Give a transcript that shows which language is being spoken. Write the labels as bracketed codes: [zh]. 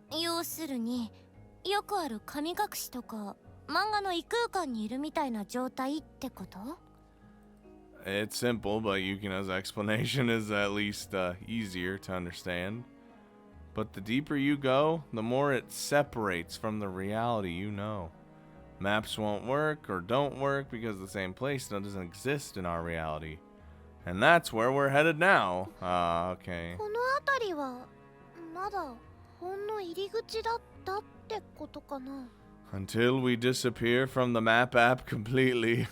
[ja] 要するによくある神隠しとか漫画の異空間にいるみたいな状態ってこと？ [en] It's simple, but Yukina's explanation is at least easier to understand. But the deeper you go, the more it separates from the reality you know. Maps won't work or don't work because the same place doesn't exist in our reality. And that's where we're headed now. Okay. [ja] この辺りはまだほんの入り口だったってことかな。 [en] Until we disappear from the map app completely.